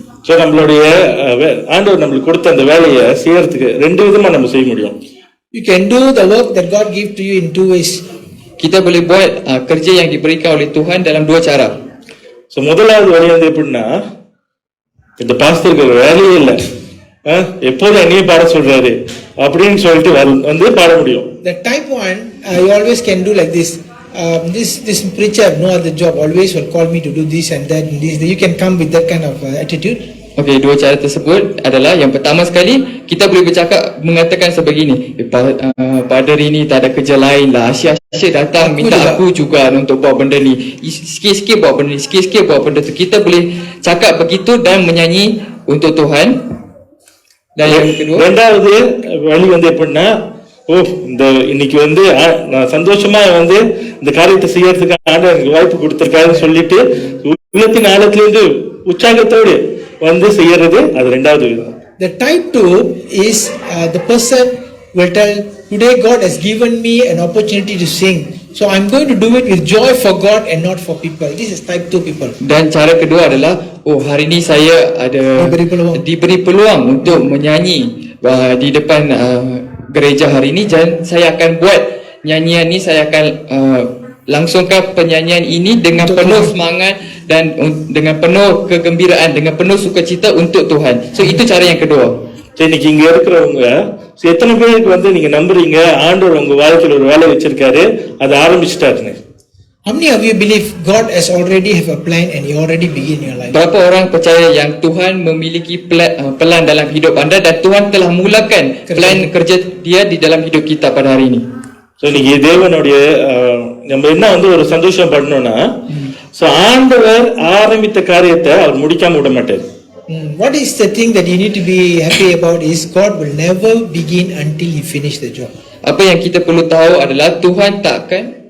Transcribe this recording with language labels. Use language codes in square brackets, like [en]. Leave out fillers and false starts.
[ta] So நம்மளுடைய ஆண்டவர் நம்மளுக்கு கொடுத்த அந்த வேலையை செய்யறதுக்கு ரெண்டு விதமா நம்ம செய்ய முடியும். [en] You can do the work that God gave to you in two ways. [ms] Kita boleh buat kerja yang diberikan oleh Tuhan dalam dua cara. [ta] So முதலாவது வழி வந்து எப்படின்னா, இந்த பாஸ்டருக்கு வேலையே இல்லை, எப்போதும் என்னையே பாட சொல்றாரு அப்படின்னு சொல்லிட்டு வந்து பாட முடியும். [en] The type one, you always can do like this. This preacher have no other job, always will call me to do this and that and this. You can come with that kind of attitude. [ms] Okey, dua cara tersebut adalah, yang pertama sekali, kita boleh bercakap mengatakan sebegini, Padri ni tak ada kerja lain lah, asyik datang minta aku juga untuk buat benda ni, sikit-sikit buat benda ni, sikit-sikit buat benda tu. Kita boleh cakap begitu dan menyanyi untuk Tuhan. Dan yang kedua, [ta] ரெண்டாவது வழி வந்து எப்படின்னா, இந்த இன்னைக்கு வந்து நான் சந்தோஷமா வந்து இந்த காரியத்தை செய்யறதுக்கு ஆண்டவர் எனக்கு வாய்ப்பு கொடுத்திருக்காருன்னு சொல்லிட்டு உள்ளத்தின் ஆழத்திலிருந்து உற்சாகத்தோடு வந்து செய்யறது, அது ரெண்டாவது விதம். [en] The type 2 is, the person will tell, today God has given me an opportunity to sing, so I'm going to do it with joy for God and not for people. This is type 2 people. [ms] Dan cara kedua adalah, hari ini saya ada diberi peluang untuk menyanyi, di depan gereja hari ini, saya akan buat nyanyian ni, saya akan langsungkan penyanyian ini dengan penuh semangat dan dengan penuh kegembiraan, dengan penuh sukacita untuk Tuhan. So itu cara yang kedua. [ta] சரி, இன்னைக்கு இங்க இருக்கிறவங்க எத்தனை பேருக்கு வந்து நீங்க நம்புறீங்க ஆண்டவர் உங்க வாழ்க்கையில ஒரு வேலை வச்சிருக்காரு, அதை ஆரம்பிச்சுட்டாருன்னு? [en] How many of you believe God has already have a plan and He already begin your life? [ms] Berapa orang percaya yang Tuhan memiliki plan dalam hidup anda dan Tuhan telah mulakan plan kerja dia di dalam hidup kita pada hari ini. [ta] So இன்னைக்கு தேவனுடைய நம்ம என்ன வந்து ஒரு சந்தோஷம் பண்ணணும்னா, so ஆண்டவர் ஆரம்பித்த காரியத்தை அவர் முடிக்காம விட மாட்டார். [en] What is the thing that you need to be happy about is God will never begin until He finish the job. [ms] Apa yang kita perlu tahu adalah Tuhan takkan